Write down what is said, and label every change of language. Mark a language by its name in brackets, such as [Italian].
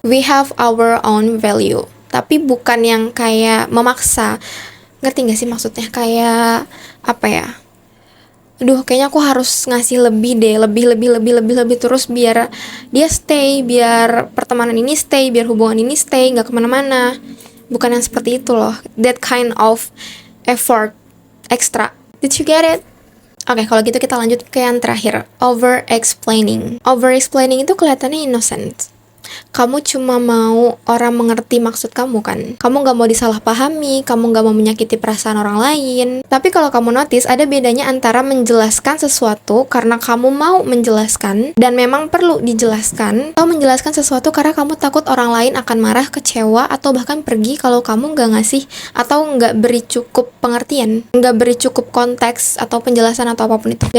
[English] We have our own value, [Indonesian] tapi bukan yang kayak memaksa. Ngerti gak sih maksudnya? Kayak apa ya? Aduh, kayaknya aku harus ngasih lebih deh, lebih terus biar dia stay, biar pertemanan ini stay, biar hubungan ini stay, gak kemana-mana. Bukan yang seperti itu loh. [English] That kind of effort extra. Did you get it? [Indonesian] Oke, kalau gitu kita lanjut ke yang terakhir. Over explaining. Over explaining itu kelihatannya innocent. Kamu cuma mau orang mengerti maksud kamu kan? Kamu gak mau disalahpahami, kamu gak mau menyakiti perasaan orang lain. Tapi kalau kamu notice, ada bedanya antara menjelaskan sesuatu karena kamu mau menjelaskan dan memang perlu dijelaskan, atau menjelaskan sesuatu karena kamu takut orang lain akan marah, kecewa, atau bahkan pergi kalau kamu gak ngasih atau gak beri cukup pengertian, gak beri cukup konteks atau penjelasan atau apapun itu.